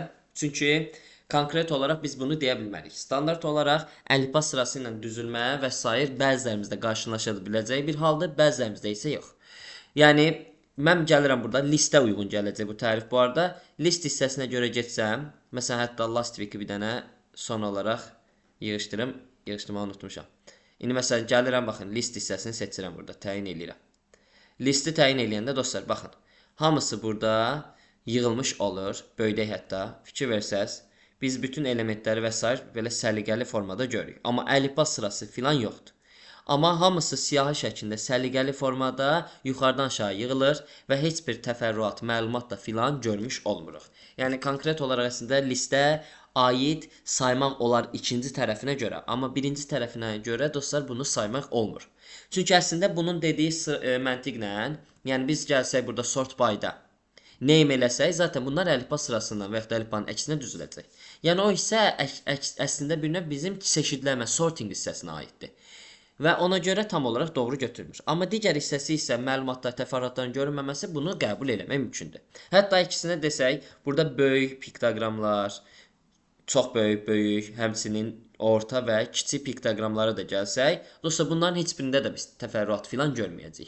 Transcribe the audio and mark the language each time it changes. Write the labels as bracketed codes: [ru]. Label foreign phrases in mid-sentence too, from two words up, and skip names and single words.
[az] Çünki konkret olaraq biz bunu deyə bilmərik. Standart olaraq əlifba sırası ilə düzülmə və s. bəzilərimizdə qarşılaşa biləcəyi bir haldır, bəzilərimizdə isə yox. Yəni mən gəlirəm burada listə uyğun gələcək bu tərif bu arada. List hissəsinə görə getsəm, məsələn hətta [en] last week- [az] i bir dənə son olaraq yığışdırmağı unutmuşam. İndi məsələn gəlirəm baxın list hissəsini seçirəm burada, təyin eləyirəm. Listi təyin eləyəndə dostlar baxın, hamısı burada yığılmış olur, böyüdək hətta. Fikir versəz, biz bütün elementləri və s. belə səliqəli formada görürük. Amma əlifba sırası filan yoxdur. Amma hamısı siyahı şəklində səliqəli formada yuxarıdan aşağı yığılır və heç bir təfərrüat, məlumat da filan görmüş olmuruq. Yəni konkret olaraq əslində listə aid saymaq olar ikinci tərəfinə görə. Amma birinci tərəfinə görə dostlar bunu saymaq olmur. Çünki əslində bunun dediyi məntiqlə, yəni biz gəlsək burada [en] sort by- [az] da name eləsək, zaten bunlar əlifba sırasından və yaxud da əlifbanın əksinə düzüləcək. Yəni o hissə əslində bir növ bizim çeşidləmə, sorting hissəsinə aiddir. Və ona görə tam olaraq doğru götürmür. Amma digər hissəsi isə məlumatlar, təfərrüatların görünməməsi bunu qəbul eləmək mümkündür. Hətta ikisinə desək, burada böyük piktoqramlar, çox böyük, həmçinin orta və kiçik piktoqramlara da gəlsək, dostlar bunların heç birində də biz təfərrüat filan görməyəcəyik.